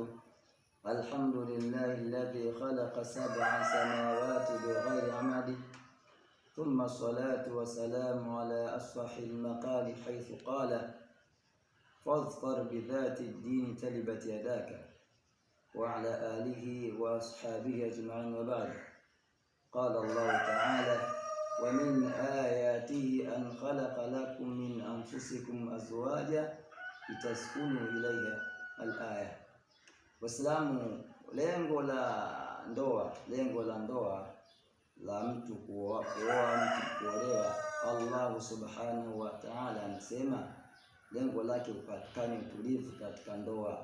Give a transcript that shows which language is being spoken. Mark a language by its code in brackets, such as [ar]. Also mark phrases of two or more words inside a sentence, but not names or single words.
[ar] الحمد لله الذي خلق 7 سماوات بغير عمد، ثم الصلاة والسلام على أصح المقال حيث قال: فاظفر بذات الدين تلبت يداك، وعلى آله وأصحابه أجمعين، وبعد. قال الله تعالى: ومن آياته أن خلق لكم من أنفسكم أزواجا لتسكنوا إليها الآية. [sw] Waislamu, lengo la ndoa la mtu kuoa mtu kuolewa, Allah [ar] سبحانه وتعالى [sw] anasema lengo lake upatikane utulivu katika ndoa.